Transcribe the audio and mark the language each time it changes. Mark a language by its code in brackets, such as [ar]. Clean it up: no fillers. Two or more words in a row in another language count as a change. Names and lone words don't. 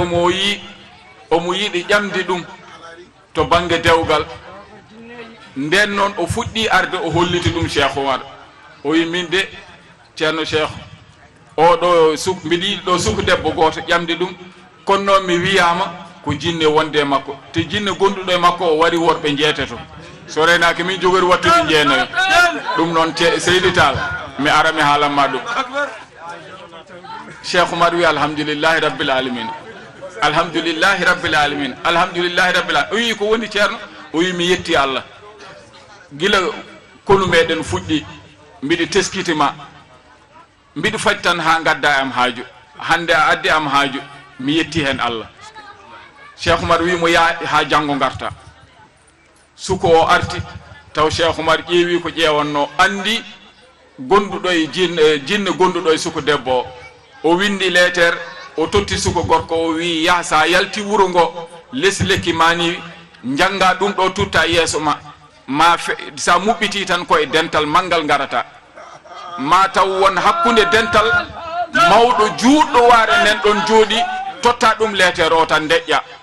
[ff] mo yi omo yiɗi ƴamde ɗum to banggue dewgal nden noon o fuɗɗi arde o holliti ɗum Cheikh Oumar o wi min de ceerno Cheikh oɗo suk mbiɗa yiɗi ɗo suku debbo goto ƴamde ɗum kono noon mi wiyama ko jinne wonde makko te jinne gonduɗo e makko o wari worɓe jeeteto so renaki min jogori wattude jeenayi ɗum noon Seydi Tall mi ara mi haalanma ɗum Cheikh Oumar wi [ar] الحمد لله رب العالمين الحمد لله رب العالمين الحمد لله رب العالمين [ff] o wi ko woni ceerno o wi mi yetti Allah gila konu meɗen fuɗɗi mbiɗa teskitima mbiɗa faji tan ha gadda am haaju hande a addi am haaju mi yetti hen Allah Cheikh Oumar wi mo yaa ha janggo garta suko o arti taw Cheikh Oumar ƴeewi ko ƴeewanno andi gonduɗo e jinne gonduɗo e suko debbo o windi letter o totti suko gorko o wi ya sa yalti wuro ngo lesi lekki mani janga ɗum ɗo tutta yeeso ma sa muɓɓiti tan koye dental manggal garata ma taw won hakkude dental mawɗo juutɗo waare nen ɗon jooɗi totta ɗum letter o tan deƴƴa